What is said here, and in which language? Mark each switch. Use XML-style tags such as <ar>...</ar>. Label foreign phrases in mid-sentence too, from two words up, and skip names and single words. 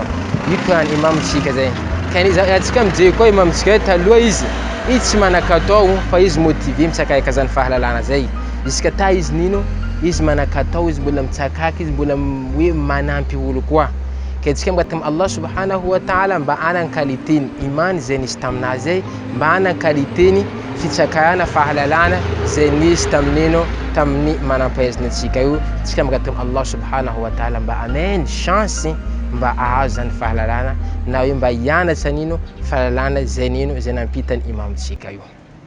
<mg>Io koran'ny imamtsika zay. Atsika mijery koa imamtsika taloha izy tsy manan-katao fa izy motivé mitsakaka zany fahalalana zay. Jusqu'à ta izy nino, izy manan-katao, izy mbola mitsakaka, izy mbola hoe manampy olo koa. Ka tsika mbatamy Allah</mg> <ar>سبحانه وتعالى</ar> <mg>mba anan qualitény imany zay nisy taminazy zay, mba anan qualitény fitsakarana fahalalana zay nisy taminino tamin'ny manam-pahaizana antsika io. Tsika mbatamy Allah</mg> <ar>سبحانه وتعالى</ar> <mg>mba ameny chance mba ahazo zany fahalalana na hoe mba hianatra nino fahalalana zay nino zay nampitany imamtsika io.</mg>